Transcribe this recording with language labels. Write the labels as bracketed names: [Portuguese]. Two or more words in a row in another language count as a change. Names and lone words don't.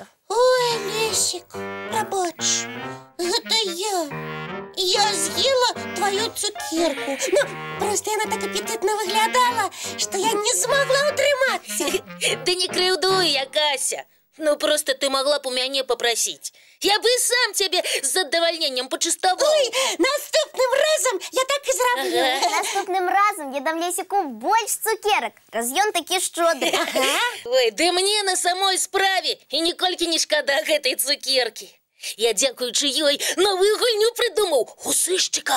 [Belarusian] Ой, Лесік, прабач, гэта я. Я з'ела твою цукерку. Ну, просто яна так апетитно выглядала, што я не змогла утрымацца. Ты не крыўдуй я, Кася. Ну, просто ты могла б у мяне попросить. [Russian] Я бы сам тебе с задовольнением почистовал. [Belarusian] Ой, наступным разом я так и зраблю. Наступным разом я дам Лесіку больш цукерак, раз ён такі шчодры. Ой, да мне на самой справе і ніколькі не шкада гэтай цукеркі. Я, дзякуючы ёй, новую гульню придумаў у сышчыка.